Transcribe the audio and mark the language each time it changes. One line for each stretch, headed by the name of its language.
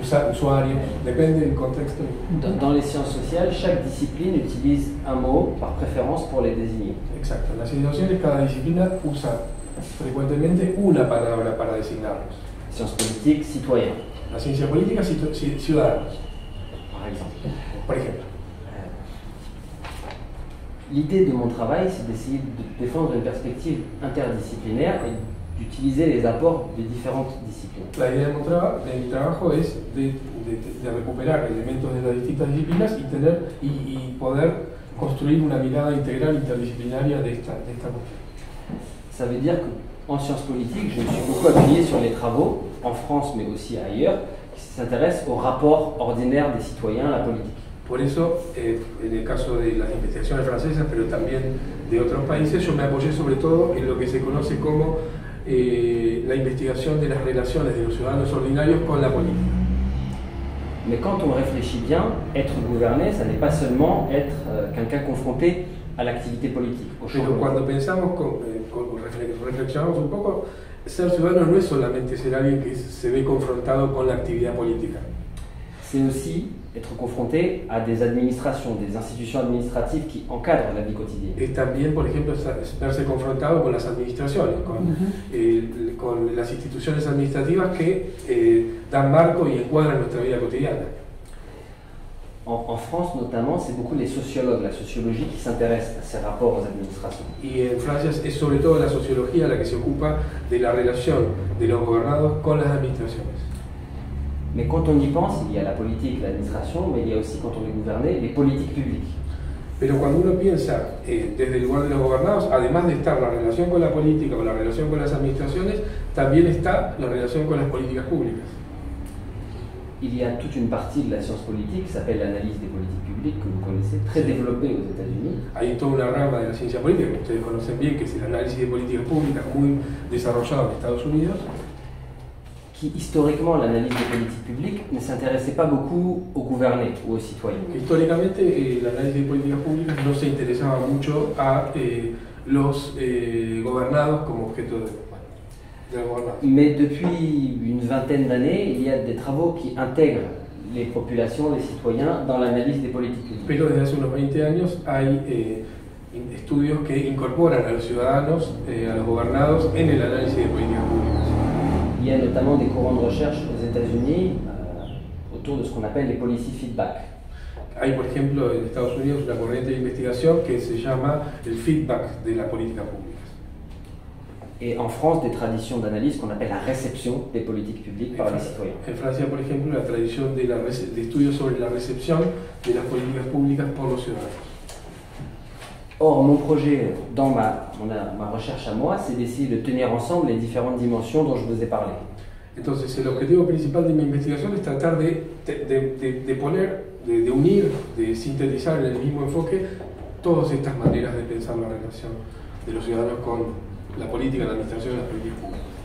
Spanish: Usuarios, depende del contexto.
French: Dans les sciences sociales, chaque discipline utilise un mot par préférence pour les désigner.
Spanish: Exacto, en las ciencias sociales cada disciplina usa frecuentemente una palabra para designarlos.
French: Sciences politiques, citoyens,
Spanish: La ciencia política, ciudadanos,
French: par exemple.
Spanish: por ejemplo.
French: L'idée de mon travail, c'est d'essayer de défendre une perspective interdisciplinaire et d'utiliser les apports de différentes disciplines.
Spanish: La idea de mi trabajo es de recuperar elementos de las distintas disciplinas y poder construir una mirada integral interdisciplinaria de esta cuestión.
French: Ça veut dire qu'en sciences politiques, je me suis beaucoup appuyé sur les travaux, en France mais aussi ailleurs, qui s'intéressent au rapport ordinaire des citoyens à la politique.
Spanish: Por eso, en el caso de las investigaciones francesas, pero también de otros países, yo me apoyé sobre todo en lo que se conoce como la investigación de las relaciones de los ciudadanos ordinarios con la política.
French: Mais quand on réfléchit bien, être gouverné, ça n'est pas seulement être quelqu'un confronté à l'activité politique.
Spanish: Pero cuando pensamos, reflexionamos un poco, ser ciudadano no es solamente ser alguien que se ve confrontado con la actividad política.
French: C'est aussi être confronté à des administrations, des institutions administratives qui encadrent la vie quotidienne.
Spanish: Es también, por ejemplo, verse confrontado con las administraciones, con las instituciones administrativas que dan marco y encuadran nuestra vida cotidiana.
French: En France notamment, c'est beaucoup les sociologues, la sociologie qui s'intéressent à ces rapports aux administrations.
Spanish: Y en Francia es sobre todo la sociología la que se ocupa de la relación de los gobernados con las administraciones.
French: Mais quand on y pense, il y a la politique, l'administration, mais il y a aussi, quand on est gouverné, les politiques publiques.
Spanish: Pero cuando uno piensa desde el lugar de los gobernados, además de estar la relación con la política o la relación con las administraciones, también está la relación con las políticas públicas.
French: Il y a toute une partie de la science politique qui s'appelle l'analyse des politiques publiques, que vous connaissez, très développée aux États-Unis.
Spanish: Hay toda una rama de la ciencia política que ustedes conocen bien, que es el análisis de políticas públicas, muy desarrollado en Estados Unidos.
French: Qui, historiquement, l'analyse des politiques publiques ne s'intéressait pas beaucoup aux gouvernés ou aux citoyens.
Spanish: Históricamente, el análisis de políticas públicas no se interesaba mucho a los gobernados como objeto de la gobernanza.
French: Mais depuis une vingtaine d'années, il y a des travaux qui intègrent les populations, les citoyens, dans l'analyse des politiques publiques.
Spanish: Pero desde hace unos 20 años hay estudios que incorporan a los ciudadanos, a los gobernados, en el análisis de políticas públicas.
French: Il y a notamment des courants de recherche aux États-Unis autour de ce qu'on appelle les policy feedback.
Spanish: Hay, por ejemplo, en Estados Unidos una corriente de investigación que se llama el feedback de la política pública.
French: Et en France, des traditions d'analyse qu'on appelle la réception des politiques publiques par les citoyens.
Spanish: En Francia, por ejemplo, la tradición de estudios sobre la recepción de las políticas públicas por los ciudadanos.
French: Or, mon projet, dans ma recherche à moi, c'est d'essayer de tenir ensemble les différentes dimensions dont je vous ai parlé.
Spanish: Entonces, el objetivo principal de mi investigación es tratar de unir, de sintetizar en el mismo enfoque todas estas maneras de pensar la relación de los ciudadanos con la política, la administración y las políticas públicas.